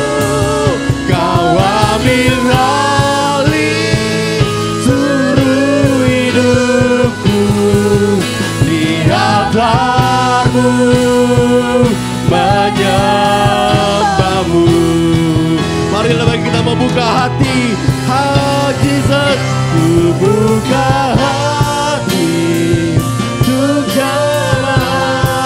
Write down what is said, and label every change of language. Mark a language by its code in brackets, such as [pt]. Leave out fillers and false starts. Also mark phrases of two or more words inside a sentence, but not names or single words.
[id] Kau ambil alih seluruh hidupku di altar-Mu, menyembah-Mu. Marilah kita membuka hati. Oh, Jesus. Ku buka hati untuk jamahan.